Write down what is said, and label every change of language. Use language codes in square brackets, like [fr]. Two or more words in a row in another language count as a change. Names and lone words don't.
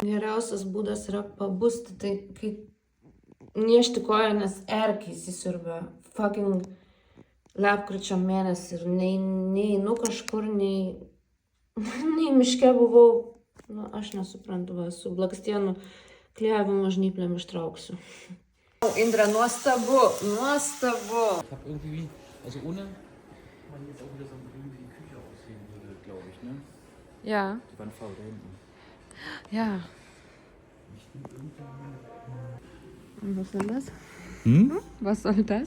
[lt] Geriausias būdas yra pabusti, tai kai niešti koją, nes erkiai įsisiurbia fucking lapkričio mėnesį ir neinu kažkur, nei miške buvau, nu, aš nesuprantu, va, su blakstienų klijavimo žnyplėm ištrauksiu. Indra, nuostabu. [de] Ich hab irgendwie, also ohne man jetzt auch wieder so grün wie die Küche aussehen würde, glaube ich, ne? Ja. Die Wandfarbe da hinten. Ja. Was soll das? Was soll das?